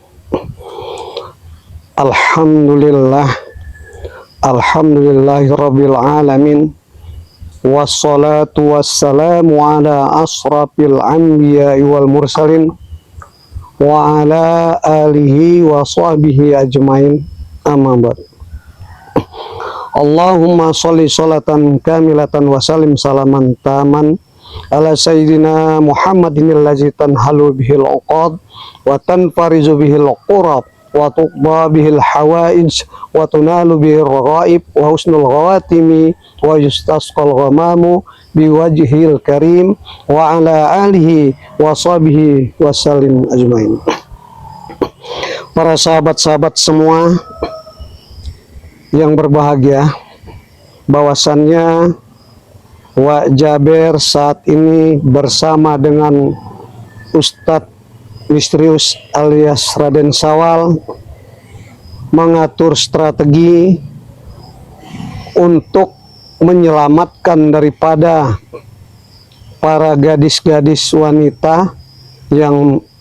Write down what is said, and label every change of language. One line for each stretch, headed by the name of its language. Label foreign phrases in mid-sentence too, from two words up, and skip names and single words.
Arabic: الحمد لله، الحمد لله رب العالمين. والصلاة والسلام على أشرف الأنبياء والمرسلين وعلى آله وصحبه أجمعين. أما بعد. اللهم صل صلاة كاملة وسلم سلاما تاما على سيدنا محمد الذي تنحل به العقد وتنفرج به الكرب وتقضى به الحوائج وتنال به الرغائب وحسن الخواتيم ويستسقى الغمام بوجهه الكريم وعلى آله وصحبه وسلم أجمعين.
Indonesian: Para sahabat-sahabat semua yang berbahagia, bahwasannya Wak Jaber saat ini bersama dengan Ustadz Misterius alias Raden Sawal mengatur strategi untuk menyelamatkan daripada para gadis-gadis wanita yang